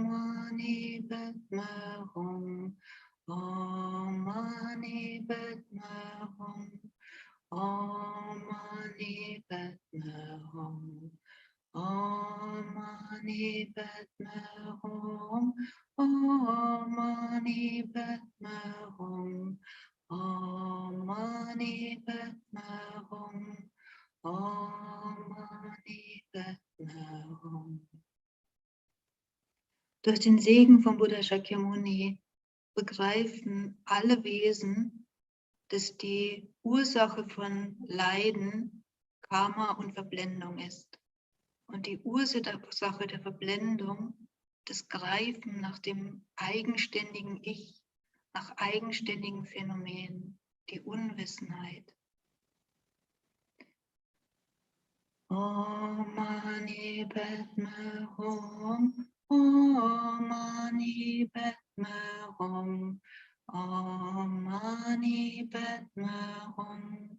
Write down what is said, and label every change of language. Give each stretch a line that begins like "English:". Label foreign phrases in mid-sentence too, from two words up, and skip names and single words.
Sanskrit: मणि पद्म हूँ, ॐ मणि पद्म हूँ, ॐ मणि पद्म हूँ, ॐ मणि पद्म हूँ, ॐ मणि पद्म हूँ, ॐ मणि पद्म हूँ, ॐ मणि पद्म हूँ.
German: Durch den Segen von Buddha Shakyamuni begreifen alle Wesen, dass die Ursache von Leiden Karma und Verblendung ist. Und die Ursache der Verblendung, das Greifen nach dem eigenständigen Ich, nach eigenständigen Phänomenen, die Unwissenheit.
Sanskrit: ॐ मणि पद्म हूँ, ॐ मणि पद्म हूँ, ॐ मणि पद्म हूँ,